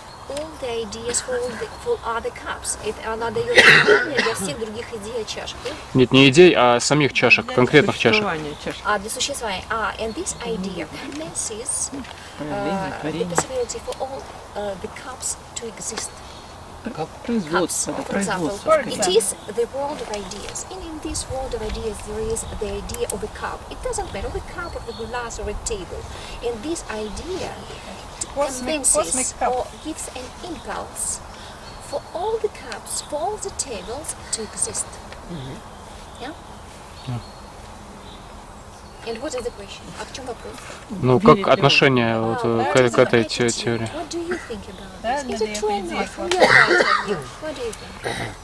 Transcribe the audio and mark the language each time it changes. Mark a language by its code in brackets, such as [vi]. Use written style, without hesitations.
[en] All the ideas for other cups. [ru] Она дает название для всех других идей о чашках. Нет, не идей, а самих чашек, конкретных чашек. Для существования. [en] And this idea commences the possibility for all the cups to exist. [ru] Как производство, это производство. [en] It is the world of ideas. And in this world of ideas there is the idea of a cup. It doesn't matter a cup or a glass or a table. And this idea convinces or gives an impulse for all the cups, for all the tables to exist. Yeah? And what is the question? [ru] А в чем вопрос? Ну, как отношение вот к этой теории? [en] What do you think about this? Is it true or not? From your point of view, what do you think?